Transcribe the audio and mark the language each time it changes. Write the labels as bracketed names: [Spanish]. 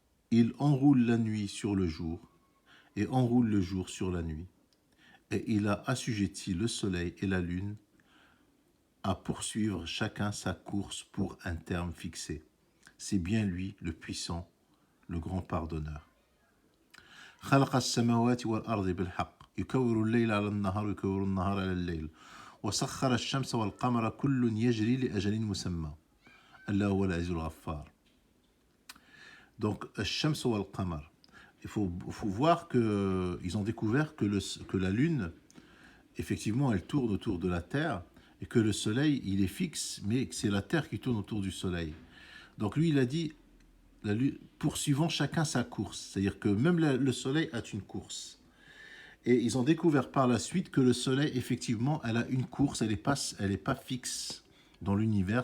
[French] Il enroule la nuit sur le jour et enroule le jour sur la nuit. Et il a assujetti le soleil et la lune à poursuivre chacun sa course pour un terme fixé. C'est bien lui, le puissant, le grand pardonneur. [Arabic] خلق السماوات والأرض بالحق يكور الليل على النهار ويكور النهار على الليل وسخر الشمس والقمر كل يجري لأجل مسمى ألا هو العزيز الغفار. [French] Donc, [Arabic] الشمس والقمر. [French] Il faut voir qu'ils ont découvert que la lune, effectivement, elle tourne autour de la Terre et que le soleil, il est fixe, mais c'est la Terre qui tourne autour du soleil. Donc lui, il a dit, poursuivant chacun sa course. C'est-à-dire que même le soleil a une course. Et ils ont découvert par la suite que le soleil, effectivement, elle a une course, elle est pas fixe dans l'univers.